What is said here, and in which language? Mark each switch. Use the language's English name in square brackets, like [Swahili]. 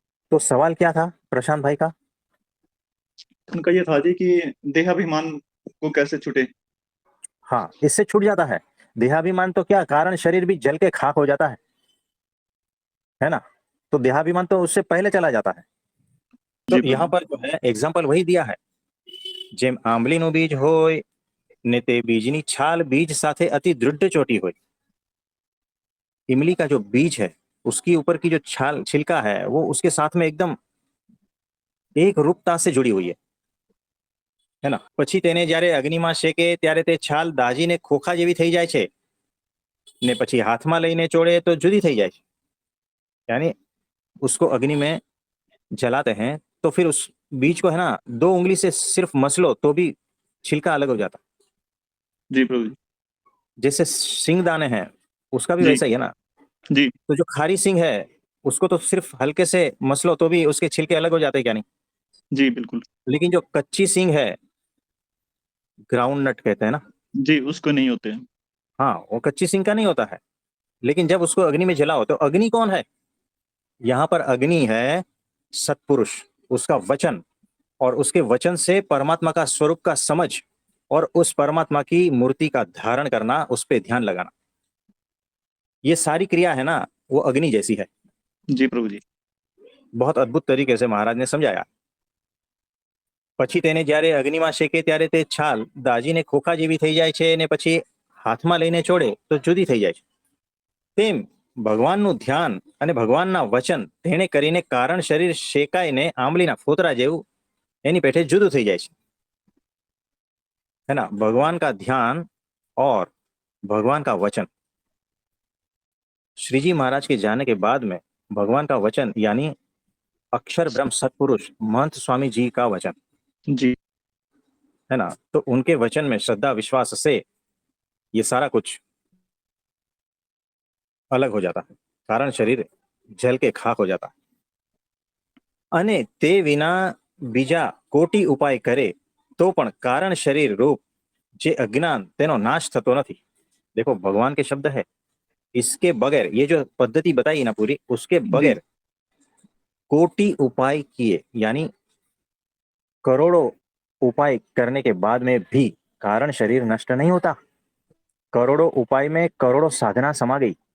[Hindi] तो सवाल क्या था प्रशांत भाई का? उनका ये था जी कि देहाभिमान को कैसे छूटे। हाँ, इससे छूट जाता है। देहाभिमान तो क्या, कारण शरीर भी जल के खाक हो जाता है ना। तो देहाभिमान तो उससे पहले चला जाता है। तो जी यहाँ प्रभु पर जो है एग्जाम्पल वही दिया है, [Gujarati] જેમ આંબલીનું બીજ હોય ને તે બીજની છાલ બીજ સાથે અતિ દૃઢ ચોટી હોય। [Hindi] इमली का जो बीज है, उसकी ऊपर की जो छाल छिलका है, वो उसके साथ में एकदम एक रूपता से जुड़ी हुई है। है ना। [Gujarati] પછી તેને જ્યારે અગ્નિમાં શેકે ત્યારે તે છાલ દાજીને ખોખા જેવી થઈ જાય છે ને પછી હાથમાં લઈને ચોળે તો જુદી થઈ જાય છે। [Hindi] यानी उसको अग्नि में जलाते हैं तो फिर उस बीज को है ना 2 उंगली से सिर्फ मसलो तो भी छिलका अलग हो जाता। जी प्रभु जी। जैसे सिंग दाने हैं उसका भी जी वैसा ही है ना। जी तो जो खारी सिंग है उसको तो सिर्फ हल्के से मसलो तो भी उसके छिलके अलग हो जाते हैं क्या नहीं। जी बिल्कुल। लेकिन जो कच्ची सिंग है ग्राउंड नट कहते हैं ना, जी उसको नहीं होते हैं। हाँ वो कच्ची सिंग का नहीं होता है। लेकिन जब उसको अग्नि में जलाओ तो अग्नि कौन है, यहाँ पर अग्नि है सत्पुरुष, उसका वचन, और उसके वचन से परमात्मा का स्वरूप का समझ और उस परमात्मा की मूर्ति का धारण करना, उस पर ध्यान लगाना, ये सारी क्रिया है ना वो अग्नि जैसी है। जी प्रभु जी। बहुत अद्भुत तरीके से महाराज ने समझाया। [Gujarati] પછી તેને જ્યારે અગ્નિમાં શેકે ત્યારે તે છાલ દાજીને ખોખા જેવી થઈ જાય છે અને પછી હાથમાં લઈને ચોડે તો જુદી થઈ જાય છે। તેમ ભગવાનનું ધ્યાન અને ભગવાનના વચન તેને કરીને કારણ શરીર શેકાઈને આંબલીના ફોતરા જેવું એની પેઠે જુદું થઈ જાય છે, [Hindi] है ना। भगवान का ध्यान और भगवान का वचन, श्री जी महाराज के जाने के बाद में भगवान का वचन यानी अक्षर ब्रह्म सत्पुरुष महंत स्वामी जी का वचन, जी है ना। तो उनके वचन में श्रद्धा विश्वास से ये सारा कुछ अलग हो जाता है, कारण शरीर जल के खाक हो जाता है। [Gujarati] અને તે વિના બીજા કોટી ઉપાય કરે તો પણ કારણ શરીર रूप જે अज्ञान તેનો नाश થતો નથી। [Hindi] देखो भगवान के शब्द है, इसके बगैर ये जो पद्धति बताई ना पूरी, उसके जी बगैर कोटि उपाय किए यानी करोड़ों उपाय करने के बाद में भी कारण शरीर नष्ट नहीं होता। करोड़ों उपाय में करोड़ों साधना समा गई,